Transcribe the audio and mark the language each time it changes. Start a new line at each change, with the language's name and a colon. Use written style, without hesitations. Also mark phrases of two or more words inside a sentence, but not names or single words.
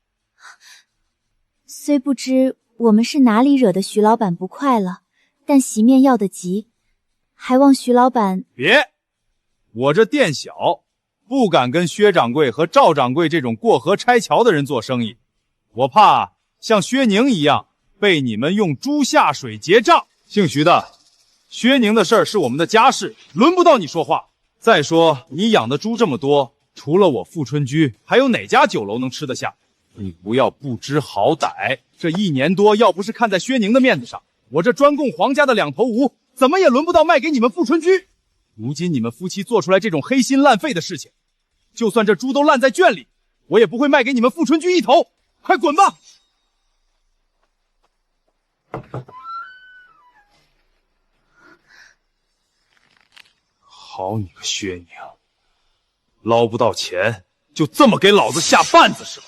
Chinese: 雖不知我們是哪裡惹得徐老板不快了，但席面要得急，還望徐老板別，我這店小，不敢跟薛掌櫃和趙掌櫃這種過河拆橋的人做生意，我怕像薛寧一樣被你們用豬下水結賬。姓徐的，薛寧的事兒是我們的家事，輪不到你說話。再說你養的豬這麼多，除了我富春居，還有哪家酒樓能吃得下？你不要不知好歹，這1年多要不是看在薛寧的面子上，我這專供皇家的2頭烏怎麼也輪不到賣給你們富春居。如今你們夫妻做出來這種黑心爛肺的事情，就算這豬都爛在圈裡，我也不會賣給你們富春居1頭。快滾吧！好你個薛寧，撈不到錢就這麼給老子下絆子是吧？